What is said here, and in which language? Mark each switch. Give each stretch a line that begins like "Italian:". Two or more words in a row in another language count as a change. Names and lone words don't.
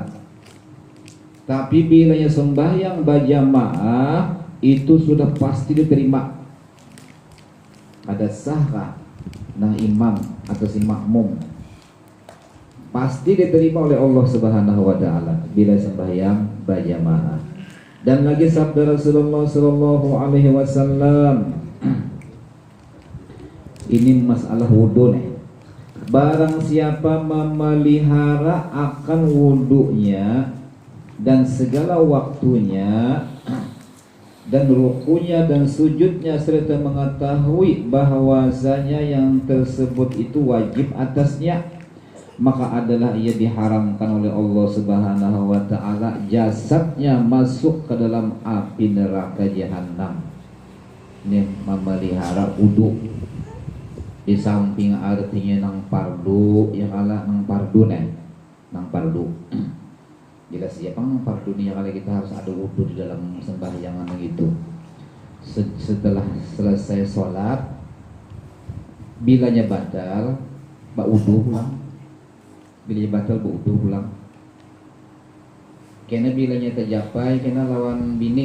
Banjar: Tapi bila ya sembahyang berjamaah itu sudah pasti diterima. ada sahkah nang imam atau si makmum, pasti diterima oleh Allah
Arabic: سبحانه وتعالى
Banjar: bila sembahyang berjamaah.
Indonesian: Dan lagi sabda Rasulullah
Arabic: صلى الله عليه وسلم,
Banjar: ini masalah wudu nih.
Indonesian: Barang siapa memelihara akan wudunya dan segala waktunya dan rukunya dan sujudnya, serta mengetahui bahwasanya yang tersebut itu wajib atasnya, maka adalah ia diharamkan oleh Allah
Arabic: سبحانه وتعالى
Indonesian: jasadnya masuk ke dalam api neraka jahanam.
Banjar: Ini memelihara wudu. Di samping artinya nang fardu, ya kala nang fardu nih, nang fardu. Jelas ya pang fardu nih kalau kita harus ada wudu di dalam sembahyangan gitu. Setelah selesai sholat, bilanya batal, wudu pulang. Bilanya batal, wudu pulang. Karena bilanya tercapai, karena lawan bini.